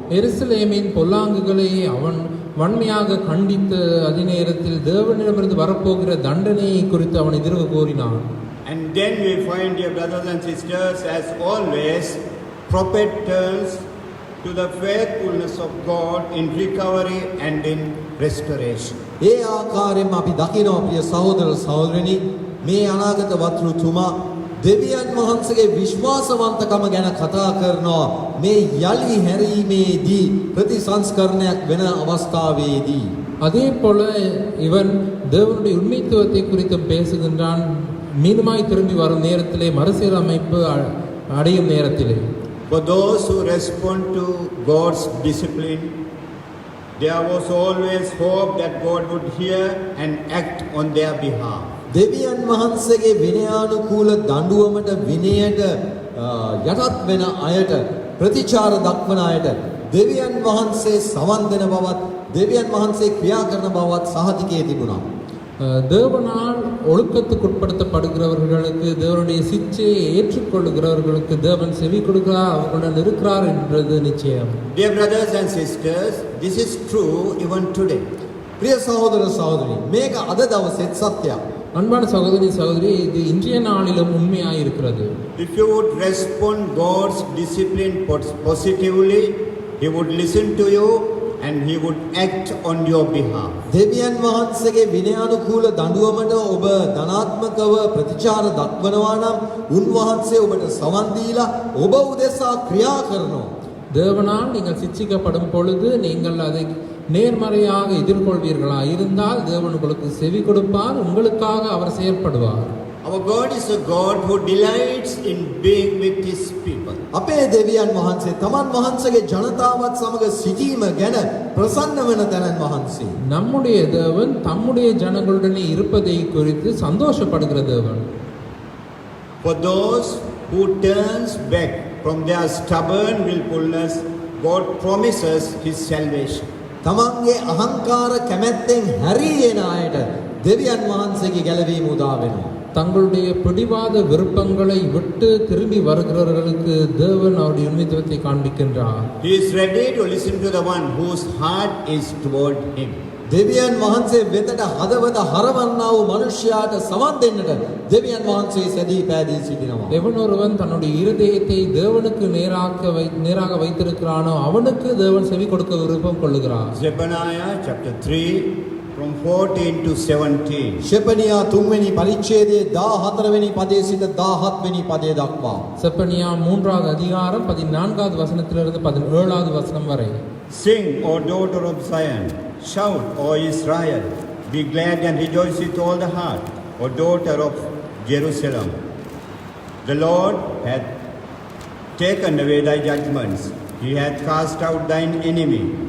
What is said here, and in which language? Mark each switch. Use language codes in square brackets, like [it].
[ta] எருசலேமின் பொல்லாங்குகளை அவன் வன்மையாக கண்டித்து அதே நேரத்தில் தேவனிடமிருந்து வரப்போகிற தண்டனையை குறித்து அவன் எதிர்வு கூறினான். [en] And then we find, dear brothers and sisters, as always, prophet turns to the faithfulness of God in recovery and in restoration. [si] ඒ ආකාරයෙන්ම අපි දකිනවා ප්‍රිය සහෝදර සහෝදරනි, මේ අනාගත වතුරුතුමා දෙවියන් වහන්සේගේ විශ්වාසවන්තකම ගැන කතා කරනවා. මේ යලි හැරීමේදී ප්‍රතිසංස්කරණයක් වෙන අවස්ථාවේදී [ta] அதே போல இவன் தேவனுடைய உண்மைத்துவத்தை குறித்து பேசுகின்றான். மீண்டுமாய் திரும்பி வரும் நேரத்திலே மறுசீரமைப்பு அடையும் நேரத்திலே [en] For those who respond to God's discipline, there was always hope that God would hear and act on their behalf. [si] දෙවියන් වහන්සේගේ විනයානුකූල දඬුවමට විනයට යටත් වෙන අයට ප්‍රතිචාර දක්වන අයට දෙවියන් වහන්සේ සවන් දෙන බවත් දෙවියන් වහන්සේ ක්‍රියා කරන බවත් සහතිකයේ තිබුණා. [ta] தேவனால் ஒழுக்கத்துக்குட்படுத்தப்படுகிறவர்களுக்கு தேவனுடைய சிச்சையை ஏற்றுக்கொள்ளுகிறவர்களுக்கு தேவன் செவி கொடுக்கிறார், அவர்களுடன் இருக்கிறார் என்றது நிச்சயம். [en] Dear brothers and sisters, this is true even today. [si] ප්‍රිය සහෝදර සහෝදරි, මේක අද දවසේත් සත්‍යයක්. [ta] அன்பான சகோதரி சகோதரி, இது இன்றைய நாளிலும் உண்மையாக இருக்கிறது. [en] If you would respond God's discipline positively, He would listen to you and He would act on your behalf. [si] දෙවියන් වහන්සේගේ විනයානුකූල දඬුවමට ඔබ ධනාත්මකව ප්‍රතිචාර දක්වනවා නම් උන්වහන්සේ ඔබට සවන් දීලා ඔබ උදෙසා ක්‍රියා කරනවා. [ta] தேவனால் நீங்கள் சிட்சிக்கப்படும் பொழுது நீங்கள் அதை நேர்மறையாக எதிர்கொள்வீர்களா இருந்தால் தேவன் உங்களுக்கு செவி கொடுப்பார், உங்களுக்காக அவர் செயல்படுவார். [en] Our God is a God who delights in being with His people. [si] අපේ දෙවියන් වහන්සේ තමන් වහන්සේගේ ජනතාවත් සමග සිටීම ගැන ප්‍රසන්න වෙන තැනන් වහන්සේ. [ta] நம்முடைய தேவன் தம்முடைய ஜனங்களுடனே இருப்பதை குறித்து சந்தோஷப்படுகிற தேவன். [en] For those who turns back from their stubborn willfulness, God promises His salvation. [si] තමන්ගේ අහංකාර කැමැත්තෙන් හැරී එන අයට දෙවියන් වහන්සේගේ ගැලවීම උදා වෙනවා. [ta] தங்களுடைய பிடிவாத விருப்பங்களை விட்டு திரும்பி வருகிறவர்களுக்கு தேவன் அவருடைய உண்மைத்துவத்தை காண்பிக்கின்றார். [en] He is ready to listen to the one whose heart is toward Him. [si] දෙවියන් වහන්සේ වෙතට හදවත හරවන්නා වූ මනුෂ්‍යයාට සවන් දෙන්නට දෙවියන් වහන්සේ සැදී පැදී සිටිනවා. [ta] எவன் ஒருவன் தன்னுடைய இருதயத்தை தேவனுக்கு நேராக வைத்திருக்கிறானோ அவனுக்கு தேவன் செவி கொடுக்க விருப்பம் கொள்ளுகிறார். [en] Zephaniah chapter 3 from 14 to 17. [si] ෂෙපනියා 3 වෙනි පරිච්ඡේදයේ 14 වෙනි පදයේ සිට 17 වෙනි පදයේ දක්වා. [ta] செப்பனியா 3வது அதிகாரம் 14வது வசனத்திலிருந்து 17வது வசனம் வரை. [en] Sing, O daughter of Zion, shout, O Israel, be glad and rejoice with all the heart, O daughter of Jerusalem. The Lord hath taken away thy judgments, He hath cast out thine enemy.